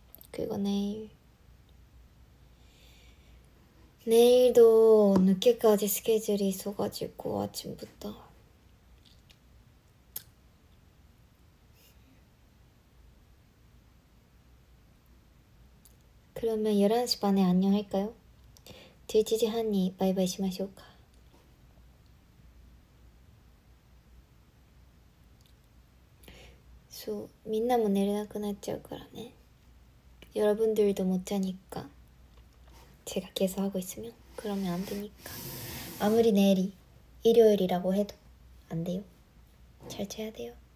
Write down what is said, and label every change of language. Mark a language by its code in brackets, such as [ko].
[ko] 그리고 내일도 늦게까지 스케줄이 있어가지고 아침부터 그러면 11시 반에 안녕할까요? [ja] 11시半に [ko] 바이바이 [ja] しましょうか。そう、みんなも寝れなくなっちゃうからね。 [ko] 여러분들도 못 자니까 제가 계속 하고 있으면 그러면 안 되니까. 아무리 내일이 일요일이라고 해도 안 돼요. 잘 자야 돼요.